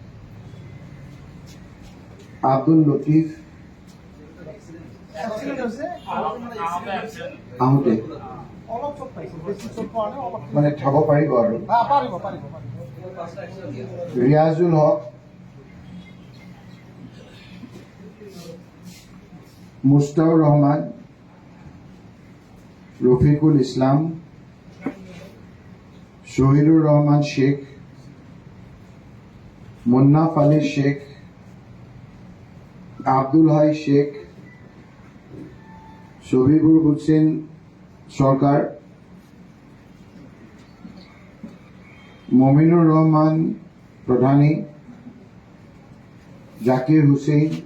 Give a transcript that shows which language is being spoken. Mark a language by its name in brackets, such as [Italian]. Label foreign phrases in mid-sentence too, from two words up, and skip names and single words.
[Assamese] আব্দুল লতিফ, আহোঁতে মানে খাব পাৰিব আৰু ৰিয়াজুল হক, মুস্তাউৰ ৰহমান, ৰফিকুল ইছলাম, শহীদুৰ ৰহমান শেখ, মুন্নাফ আলী শেখ, আব্দুল হাই শেখ, শহীদুৰ হুছেইন সরকার, মমিনুর রহমান প্রধানী, জাকির হুসেইন,